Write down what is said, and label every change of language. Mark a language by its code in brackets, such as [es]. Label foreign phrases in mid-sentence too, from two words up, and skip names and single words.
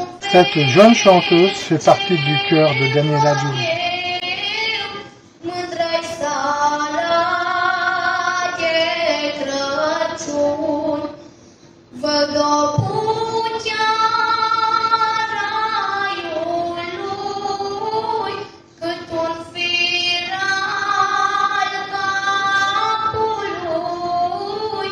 [fr] Cette jeune chanteuse fait partie du chœur de Daniela Giurgi. [ro] Mândra-i seara de Crăciun, văd o putea raiului, cât un fir al capului.